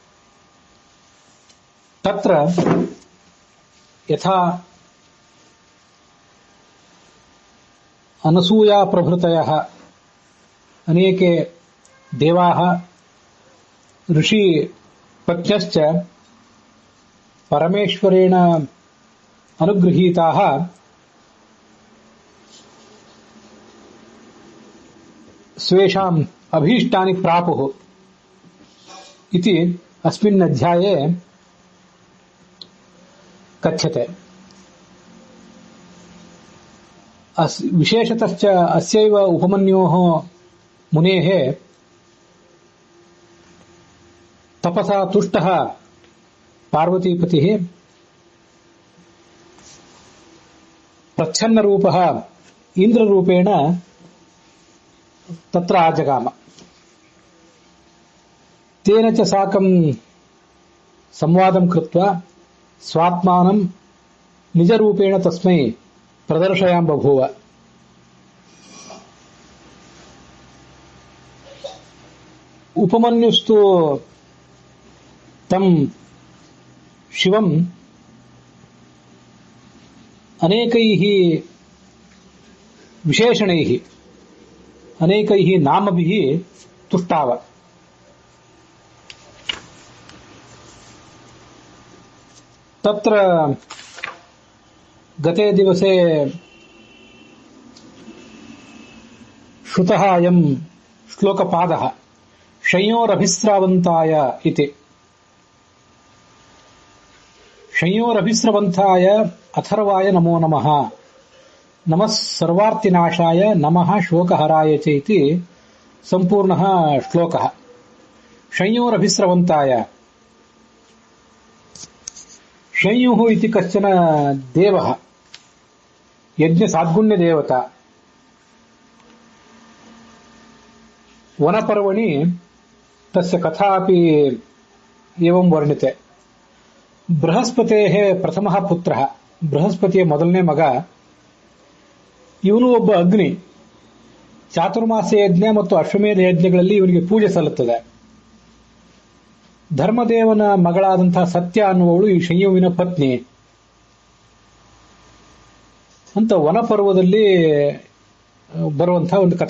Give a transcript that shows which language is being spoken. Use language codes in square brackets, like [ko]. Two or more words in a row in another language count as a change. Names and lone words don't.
[sa] ತತ್ರ ಯಥಾ ಅನಸೂಯಾ ಪ್ರಭೃತಯಃ ಅನೇಕೆ ದೇವಾಃ ಋಷಿ ಪತ್ನ್ಯಶ್ಚ ಪರಮೇಶ್ವರೇಣ ಅನುಗೃಹೀತಾಃ ಸ್ವೇಷಾಂ ಅಭೀಷ್ಟಾನಿ ಪ್ರಾಪುಃ ಇತಿ ಅಸ್ಮಿನ್ ಅಧ್ಯಾಯೇ ಕಥ್ಯತೆ. ವಿಶೇಷತಶ್ಚ ಅಸ್ಯೈವ ಉಪಮನ್ಯೋಃ ಮುನೇಃ ತಪಸಾ ತುಷ್ಟಃ ಪಾರ್ವತೀಪತಿಃ ಪ್ರಚ್ಛನ್ನ ರೂಪಃ ಇಂದ್ರರೂಪೇಣ ತತ್ರ ಆಜಗಾಮ. ತೇನ ಚ ಸಾಕಂ ಸಂವಾದಂ ಕೃತ್ವಾ ಸ್ವಾತ್ಮಾನಂ ನಿಜರೂಪೇಣ ತಸ್ಮೈ ಪ್ರದರ್ಶಯಾಂ ಬಭೂವ. ಉಪಮನ್ಯುಸ್ತು ತಂ ಶಿವಂ ಅನೇಕೈಃ ವಿಶೇಷಣೈಃ ಅನೇಕೈಃ ನಾಮಭಿಃ ತುಷ್ಟಾವ. ತತ್ರ ಗತೆ ದಿವಸೆ ಶ್ರುತಃ ಅಯಂ ಶ್ಲೋಕಪಾದಃ ಶಂಯೋರಭಿಸ್ರವಂತಾಯ ಇತಿ. ಶಂಯೋರಭಿಸ್ರವಂತಾಯ ಅಥರ್ವಾಯ ನಮೋ ನಮಃ, ನಮಃ ಸರ್ವಾರ್ತಿನಾಶಾಯ ನಮಃ ಶೋಕಹರಾಯ ಚ ಇತಿ ಸಂಪೂರ್ಣಃ ಶ್ಲೋಕಃ. ಶಂಯೋರಭಿಸ್ರವಂತಾಯ ಶಂಯುಃ ಇತಿ ಕಶ್ಚನ ದೇವಃ ಯಜ್ಞ ಸಾದ್ಗುಣ್ಯ ದೇವತಾ. ವನಪರ್ವಣಿ ತಸ್ಯ ಕಥಾ ಅಪಿ ಏವಂ ವರ್ಣಿತೆ. ಬೃಹಸ್ಪತೇಃ ಪ್ರಥಮಃ ಪುತ್ರಃ, [kn] ಬೃಹಸ್ಪತಿಯ ಮೊದಲನೇ ಮಗ. ಇವನು ಒಬ್ಬ ಅಗ್ನಿ. ಚಾತುರ್ಮಾಸ ಯಜ್ಞ ಮತ್ತು ಅಶ್ವಮೇಧ ಯಜ್ಞಗಳಲ್ಲಿ ಇವನಿಗೆ ಪೂಜೆ ಸಲ್ಲುತ್ತದೆ. ಧರ್ಮದೇವನ ಮಗಳಾದಂತಹ ಸತ್ಯ ಅನ್ನುವವಳು ಈ ಶಂಯುವಿನ ಪತ್ನಿ ಅಂತ ವನಪರ್ವದಲ್ಲಿ ಬರುವಂತಹ ಒಂದು ಕಥಾ.